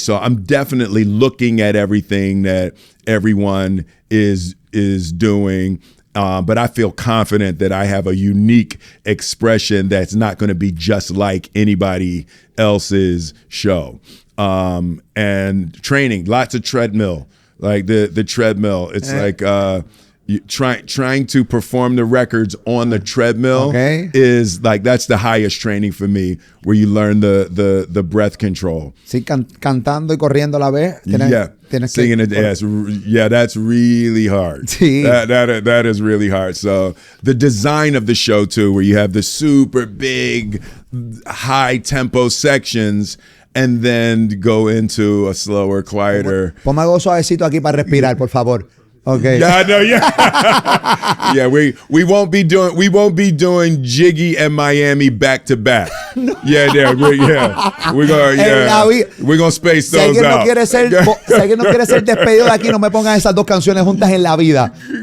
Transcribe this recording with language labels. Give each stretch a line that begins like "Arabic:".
English: So I'm definitely looking at everything that everyone is doing, but I feel confident that I have a unique expression that's not going to be just like anybody else's show. And training, lots of treadmill, like the treadmill. It's like trying to perform the records on the treadmill is like, that's the highest training for me, where you learn the breath control.
Spanish: Sí, cantando y corriendo a la vez. Tienes
English: singing it. Yeah, that's really hard.
Spanish: Sí.
English: That is really hard. So the design of the show too, where you have the super big, high tempo sections, and then go into a slower, quieter.
Spanish: Ponme algo suavecito aquí para respirar, por favor.
English: Okay. Yeah, I know. Yeah, yeah. We won't be doing Jiggy and Miami back to back. No. Yeah. We're gonna space those
Spanish: si
English: out.
Spanish: Si alguien no quiere ser despedido de aquí, no me pongan esas dos canciones juntas en la vida.